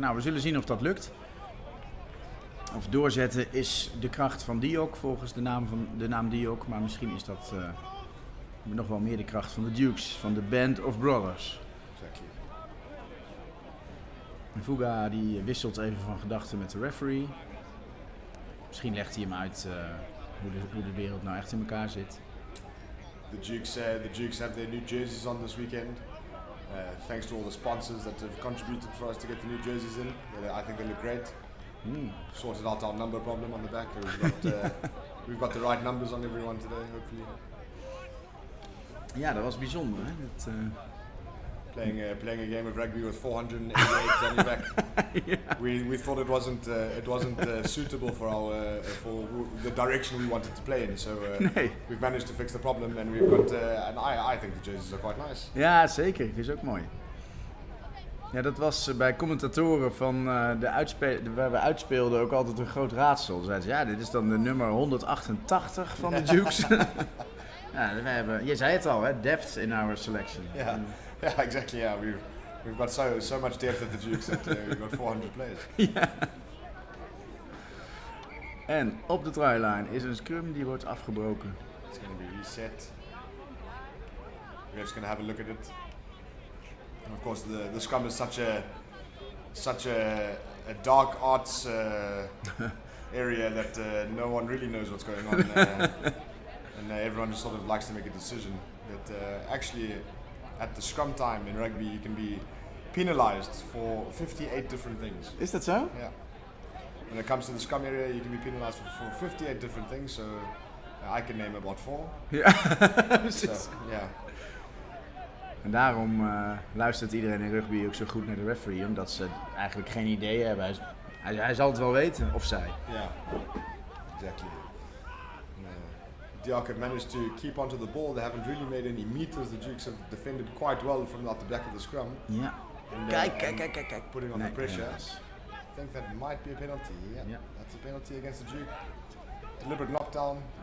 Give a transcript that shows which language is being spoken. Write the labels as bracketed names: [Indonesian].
[Dutch] Nou, we zullen zien of dat lukt. Of doorzetten is de kracht van Diok volgens de naam Diok, maar misschien is dat nog wel meer de kracht van de Dukes, van de Band of Brothers. [English] Exactly. [Dutch] Fuga die wisselt even van gedachten met de referee. Misschien legt hij hem uit hoe de wereld nou echt in elkaar zit. [English] The Dukes have their new jerseys on this weekend. Thanks to all the sponsors that have contributed for us to get the new jerseys in. I think they look great. Sorted out our number problem on the back. We've got the right numbers on everyone today, hopefully. [Dutch] Ja, dat was bijzonder, hè? [English] Playing a game of rugby with 488 on your back. Yeah. We thought it wasn't suitable for the direction we wanted to play in. So we've managed to fix the problem and we've got and I think the jerseys are quite nice. [Dutch] Ja, zeker. Het is ook mooi. Ja, dat was bij commentatoren van waar we uitspeelden ook altijd een groot raadsel. Zeiden ze, ja, dit is dan de nummer 188 van de Dukes. Ja, we hebben, je zei het al, hè, [English] depth in our selection. Yeah, exactly. Yeah, we've got so much depth at the Dukes that we've got 400 players. [Dutch] Ja. En op de try-line is een scrum die wordt afgebroken. [English] It's going to be reset. We're just going to have a look at it. And of course, the scrum is such a dark arts area that no one really knows what's going on, and everyone just sort of likes to make a decision. But actually, at the scrum time in rugby, you can be penalized for 58 different things. [Dutch] Is dat zo? [English] Yeah. When it comes to the scrum area, you can be penalized for 58 different things. So I can name about 4. [Dutch] Ja. [English] So, yeah. [Dutch] En daarom luistert iedereen in rugby ook zo goed naar de referee, omdat ze eigenlijk geen idee hebben. Hij zal het wel weten, of zij. [English] Yeah, exactly. Diok have managed to keep onto the ball. They haven't really made any meters. The Dukes have defended quite well from out the back of the scrum. [Dutch] Ja. [English] And, [Dutch] Kijk. [English] Putting on the pressure. [Dutch] Helaas. [English] I think that might be a penalty. Yeah, that's a penalty against the Duke. Deliberate knockdown.